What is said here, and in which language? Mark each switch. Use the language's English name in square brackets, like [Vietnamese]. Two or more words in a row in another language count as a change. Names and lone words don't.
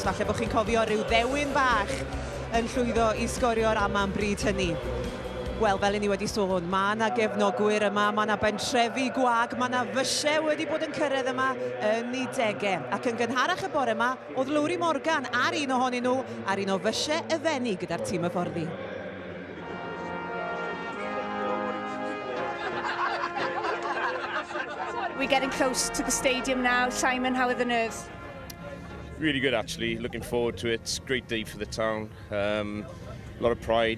[Welsh] Falle bod chi'n cofio rhyw ddewin bach yn llwyddo i sgorio'r Aman bryd hynny. Wel, fel i ni wedi sôn, mae yna gefnogwyr yma, mae yna bentrefi gwag, mae yna fysiau wedi bod yn cyrraedd yma yn ei degau. Ac yn gynharach y bore yma, oedd Lowry Morgan ar un ohonyn nhw, ar un o fysiau y fenni gyda'r tîm y fforddi. [English] We're getting close to the stadium now. Simon, how are the nerves? Really good, actually. Looking forward to it. It's a great day for the town. A lot of pride.